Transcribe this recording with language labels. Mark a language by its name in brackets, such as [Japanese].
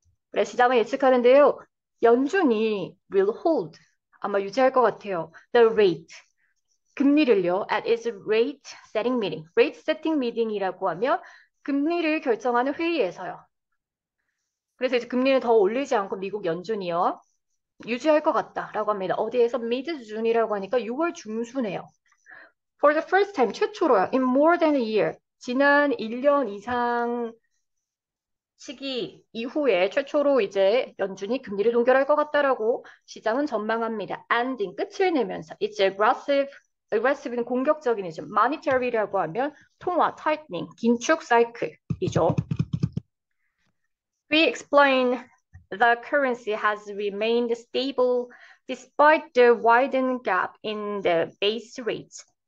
[Korean] 그래, 시장은 예측하는데요. 연준이 will hold, 아마 유지할 것 같아요. [English] The rate, 금리를요. at its rate setting meeting. [Korean] rate setting meeting 이라고 하면 금리를 결정하는 회의에서요. 그래서 이제 금리는 더 올리지 않고 미국 연준이요. 유지할 것 같다라고 합니다. 어디에서 mid-June이라고 하니까 6월 중순에요. [English] For the first time, 최초로요. In more than a year. [Korean] 지난 1년 이상 시기 이후에 최초로 이제 연준이 금리를 동결할 것 같다라고 시장은 전망합니다. ending, 끝을 내면서 it's aggressive 는 공격적인이죠. monetary라고 하면 통화, tightening, 긴축 사이클이죠. [English] We explain the currency has remained stable despite the widened gap in the base rates.